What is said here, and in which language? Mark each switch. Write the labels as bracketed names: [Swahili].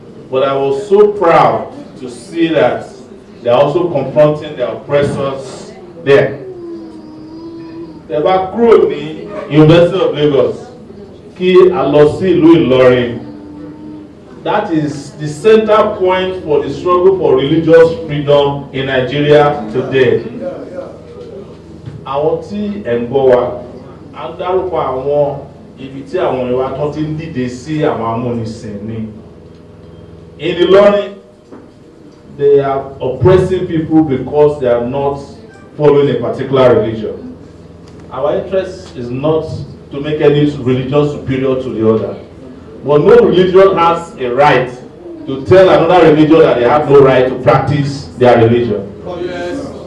[English] But I was so proud to see that they are also confronting their oppressors there. They were [Yoruba] kúrò ní [English] University of Lagos. [Yoruba] kí a lọ sí ìlú Ìlọrin. [English] That is the center point for the struggle for religious freedom in Nigeria today. [Yoruba] Àwọn tí ẹ̀ ń gbọ́ wa, a ń dárúkọ àwọn ibi tí àwọn ìwà tó ti ń dìde sí àwọn amúnisìn ni. [English] In Ìlọrin, they are oppressing people because they are not following a particular religion. Our interest is not to make any religion superior to the other. But no religion has a right to tell another religion that they have no right to practice their religion. Oh, yes.